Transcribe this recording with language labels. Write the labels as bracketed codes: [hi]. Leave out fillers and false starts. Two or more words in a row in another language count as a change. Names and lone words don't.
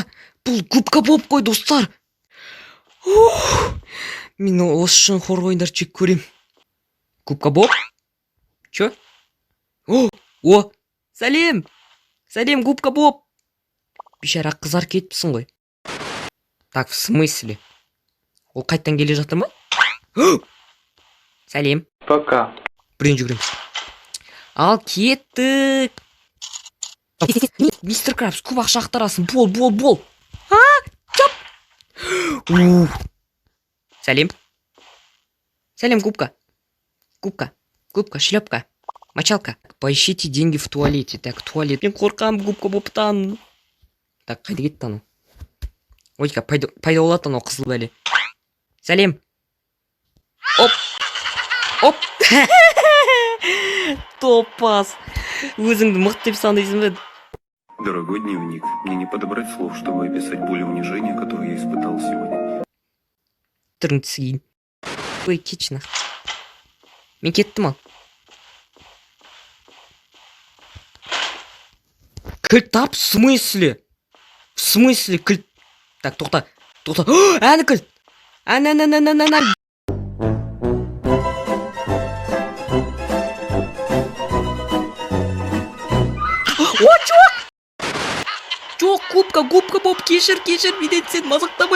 [kk] Бұл губка боб қой, достар. Мен осы үшін хоррор ойындарды жек көрем. Губка боб? Чё? Сәлем! Сәлем, губка боб! Бейшара қызар кетіпсің ғой. [ru] В смысле? [kk] Ол қайттан келе жатыр ма? Сәлем. [ru] Пока. [kk] Бірден жүгіреміз. Ал кеттік. Мистер Крабс, көп ақша ақтарасың. Бол. Чоп! Сәлем. [ru] Сәлем, губка, шлепка, мочалка. Поищите деньги в туалете. Туалет. [kk] Мен қорқам губка боптан. Қайда кетті анау? Ойка, пайда болады анау қызыл бәле. Сәлем. Оп. Топас. Өзіңді мықты деп сандайсың бе? [ru] Дорогой дневник, мне не подобрать слов, чтобы описать боль и унижение, которое я испытал сегодня. [kk] Түрің түсейін. Ой, кетші нақты. Мен кеттім ал. Кілт тап, [ru] в смысле? [kk] Кілт? Тоқта. Әні кілт. Ән. Жоқ, губка боб, кешір, менен сен мазақтамай.